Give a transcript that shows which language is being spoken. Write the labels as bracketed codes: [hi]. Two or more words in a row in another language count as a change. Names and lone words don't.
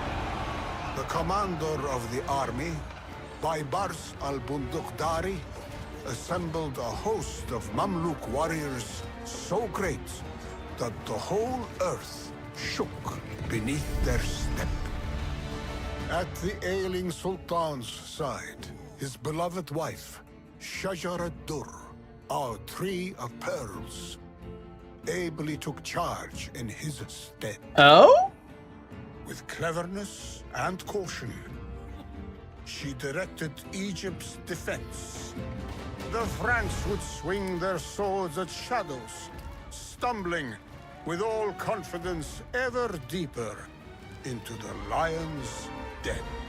[en] The commander of the army, Baybars al-Bundukdari, assembled a host of Mamluk warriors so great that the whole earth shook beneath their step. At the ailing Sultan's side, his beloved wife, Shajar ad-Dur, our tree of pearls, ably took charge in his stead. Oh? With cleverness and caution, she directed Egypt's defense. The Franks would swing their swords at shadows, stumbling with all confidence ever deeper into the lion's den.